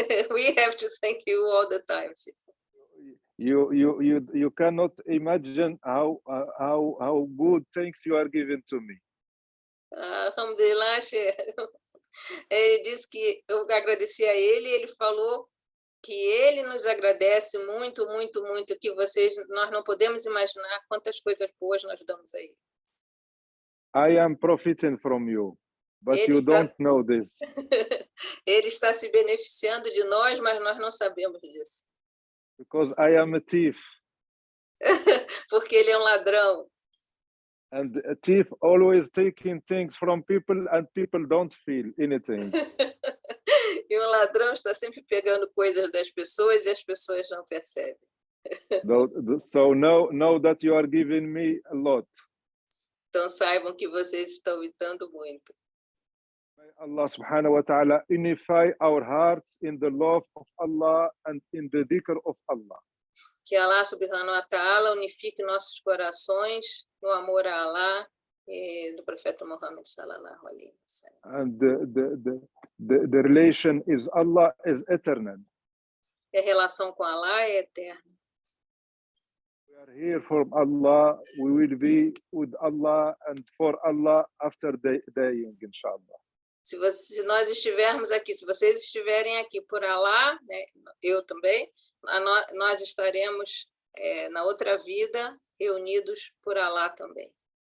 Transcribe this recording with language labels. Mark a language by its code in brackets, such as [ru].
[en] We have to thank you all the time. You cannot imagine how good things you are giving to me. Alhamdulillah, Sheikh. [pt] Ele disse que eu agradeci a ele, ele falou que ele nos agradece muito, muito, muito, que nós não podemos imaginar quantas coisas boas nós damos a ele. [en] I am profiting from you, but you don't know this. [pt] Ele está se beneficiando de nós, mas nós não sabemos disso. [en] Because I am a thief. [pt] Porque ele é um ladrão. [en] And a thief always taking things from people and people don't feel anything. [pt] E um ladrão está sempre pegando coisas das pessoas e as pessoas não percebem. [en] So know that you are giving me a lot. [pt] Então saibam que vocês estão me dando muito. [en] May Allah subhanahu wa ta'ala unify our hearts in the love of Allah and in the dhikr of Allah. [pt] Que Allah subhanahu wa ta'ala unifique nossos corações no amor a Allah e do profeta Muhammad sallallahu alaihi wasallam. [en] And the relation is Allah is eternal. [pt] E a relação com Allah é eterna. [en] We are here from Allah. We will be with Allah and for Allah after dying, inshallah. [pt] Se nós estivermos aqui, se vocês estiverem aqui por Allah, né, eu também, nós estaremos na outra vida reunidos por Allah também.